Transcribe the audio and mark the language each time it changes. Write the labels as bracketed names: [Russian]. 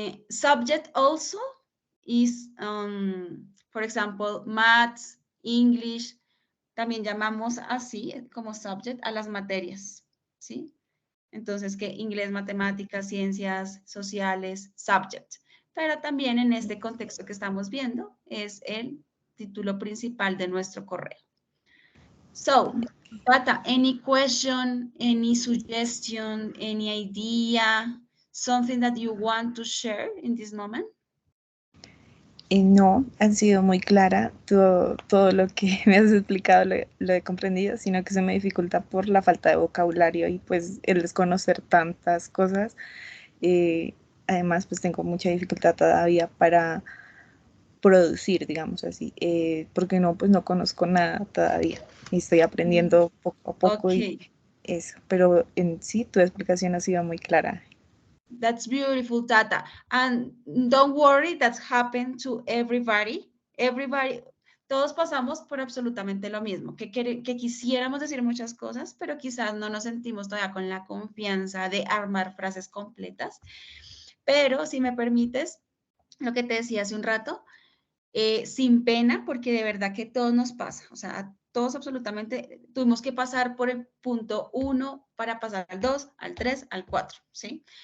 [English] Subject also is, for example, maths, English. [Spanish] También llamamos así como subject a las materias, ¿sí? Entonces, que inglés, matemáticas, ciencias sociales, subject. Pero también en este contexto que estamos viendo es el título principal de nuestro correo. [English] So, Tata, any question, any suggestion, any idea, something that you want to share in this moment? [Spanish] No, han sido muy clara. Todo lo que me has explicado lo he comprendido, sino que se me dificulta por la falta de vocabulario y pues el desconocer tantas cosas. Además, pues tengo mucha dificultad todavía para producir, digamos así, porque pues no conozco nada todavía y estoy aprendiendo poco a poco y eso. Pero en sí, tu explicación ha sido muy clara. [English] That's beautiful, Tata. And don't worry, that's happened to everybody. Everybody, [Spanish] todos pasamos por absolutamente lo mismo, que quisiéramos decir muchas cosas, pero quizás no nos sentimos todavía con la confianza de armar frases completas. Pero si me permites, lo que te decía hace un rato, sin pena, porque de verdad que todo nos pasa, o sea, todos absolutamente tuvimos que pasar por el punto 1 para pasar al 2, al 3, al 4, ¿sí?